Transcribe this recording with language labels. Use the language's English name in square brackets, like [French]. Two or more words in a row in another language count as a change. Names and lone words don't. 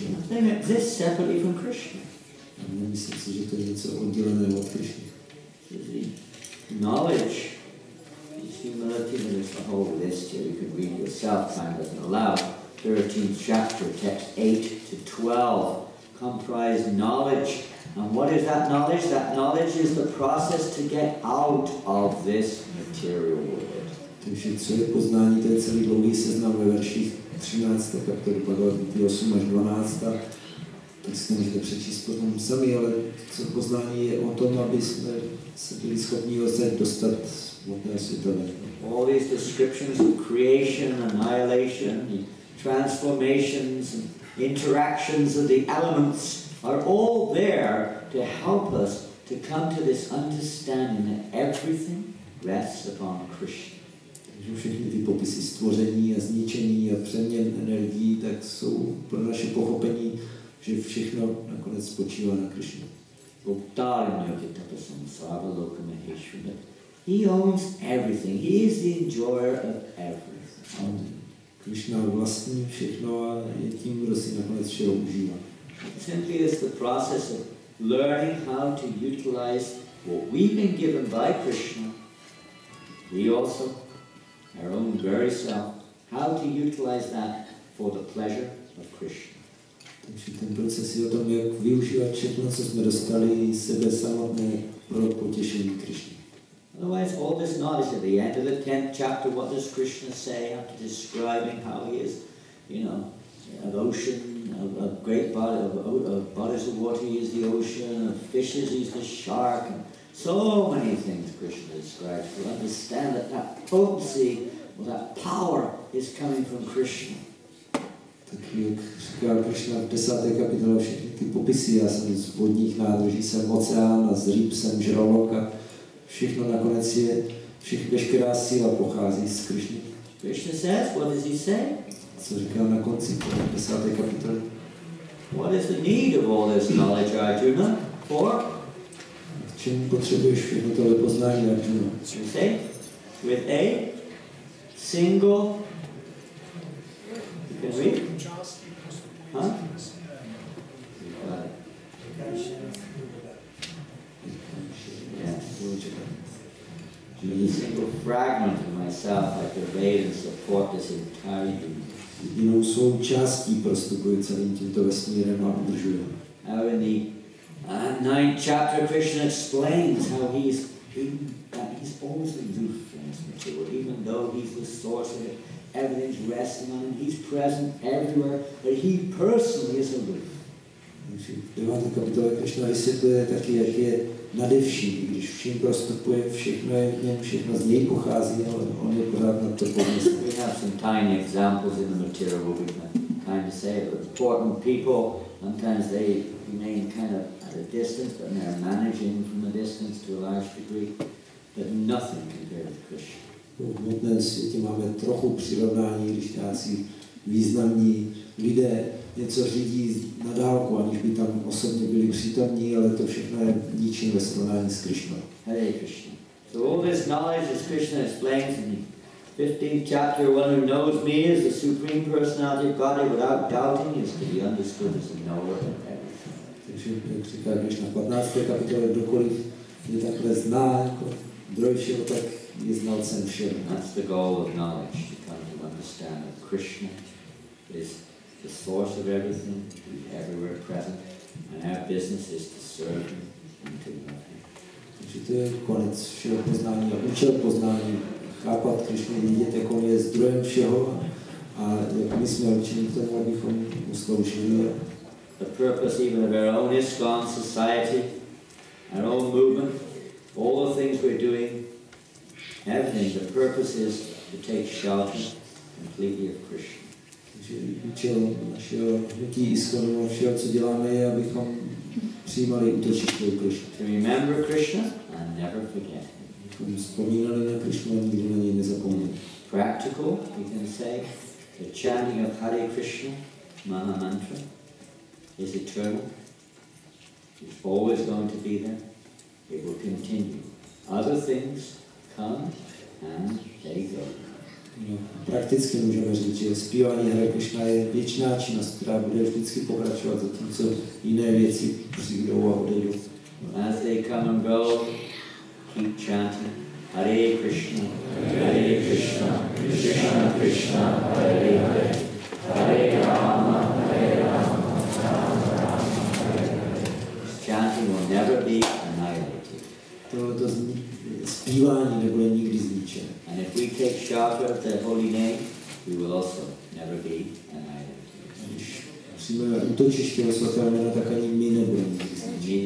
[English] Nothing exists separately from Krishna. [Czech] A nemyslím si, že to je něco oddělené od Krishny. [English] Knowledge, humility, there's a whole list here you can read yourself, time doesn't allow. 13th chapter, text 8 to 12, comprise knowledge. And what is that knowledge? That knowledge is the process to get out of this material world. [Czech] Takže co je poznání, to je celý dlouhý seznam ve verších 13. kapitoly Bhagavad Gita 8 až 12. Tak si to můžete přečíst potom sami, ale co poznání je o tom, aby jsme se byli schopni dostat hmotného světa. [English] All these descriptions of creation, annihilation, the transformations and interactions of the elements are all there to help us to come to this understanding that everything rests upon Krishna. [Czech] Takže všechny ty popisy stvoření a zničení a přeměn energií, tak jsou pro naše pochopení, že všechno nakonec spočívá na Krishně. [English] He owns everything. He is the enjoyer of everything. [Czech] Krishna vlastní všechno a je tím, kdo si nakonec všeho užívá. [English] It simply is the process of learning how to utilize what we've been given by Krishna, we also, our own very self, how to utilize that for the pleasure of Krishna. [Czech] Takže ten proces je o tom, jak využívat všechno, co jsme dostali sebe samotné pro potěšení Krishny. [English] Otherwise, all this knowledge at the end of the 10th chapter, what does Krishna say after describing how he is, an ocean, a great body of bodies of water, he is the ocean, of fishes, he's the shark, and so many things Krishna describes. To understand that potency, or that power is coming from Krishna. [Czech] Tak jak říká Krishna v 10. kapitole všechny ty popisy, já jsem z vodních nádrží, jsem oceán a z rýb jsem žralok a všechno nakonec je, veškerá síla pochází z Krishny. [English] Krishna says, what does he say? [Czech] Co říkal na konci 10. kapitoly? [English] What is the need of all this knowledge, Arjuna? For? [Czech] K čemu potřebuješ všechno tohle poznání, Arjuna? [English] You say? With a single, you can read? Huh? With a single fragment of myself, I pervade and support this entire universe. [Czech] Jedinou součástí prostupuji celým tímto vesmírem a udržuji. [English] Now in the 9th chapter, Krishna explains how he's always aloof from this material, even though he's the source of it. Everything's resting on him. He's present everywhere, but he personally is aloof. [Czech] V 9. kapitole Krishna vysvětluje taky, jak je nade vším, když vším prostupuje, všechno je v něm, všechno z něj pochází, ale on je pořád nad to pomyslí. [English] We have some tiny examples in the material what we can kind of say about important people. Sometimes they remain kind of at a distance, but they're managing from a distance to a large degree. But nothing compared with Krishna. [Czech] V hmotném světě máme trochu přirovnání, když nějací významní lidé něco řídí na dálku, aniž by tam osobně byli přítomní, ale to všechno je ničím ve srovnání s Krishnou. [English] Hare Krishna. So all this knowledge, as Krishna explains in the 15th chapter, one who knows me as the Supreme Personality of Godhead without doubting is to be understood as a knower of everything. [Czech] Takže, jak říká Krishna v 15. kapitole, kdokoliv je takhle zná jako zdroj všeho, tak je znalcem všeho. [English] That's the goal of knowledge, to come to understand that Krishna is the source of everything, he's everywhere present, and our business is to serve him and to love him. [Czech] Takže to je konec všeho poznání a účel poznání. Chápat Krishnu, vidět, jak on je zdrojem všeho a jak my jsme určeni k tomu, abychom mu sloužili. [English] The purpose even of our own ISKCON society, our own movement, all the things we're doing, everything, the purpose is to take shelter completely of Krishna. [Czech] Takže účel našeho hnutí ISKCONu a všeho, co děláme, je, abychom přijímali útočiště u Krishna. [English] To remember Krishna and never forget him. [Czech] Abychom vzpomínali na Krishnu a nikdy na něj nezapomněli. [English] Practical, we can say, the chanting of Hare Krishna, Maha Mantra, is eternal. It's always going to be there. It will continue. Other things come and they go. [Czech] No, prakticky můžeme říct, že zpívání Hare Krishna je věčná činnost, která bude vždycky pokračovat, zatímco jiné věci přijdou a odejdou. [English] As they come and go, keep chanting [Sanskrit] Hare Krishna, Krishna Krishna, Hare Hare, Hare Rama, Rama Rama. [English] This chanting will never be annihilated. [Czech] Tohleto zpívání nebude nikdy zničené. [English] And if we take shelter of the holy name, we will also never be annihilated. [Czech] Když přijmeme útočiště o svatého jména, tak ani my nebudeme nikdy zničeni.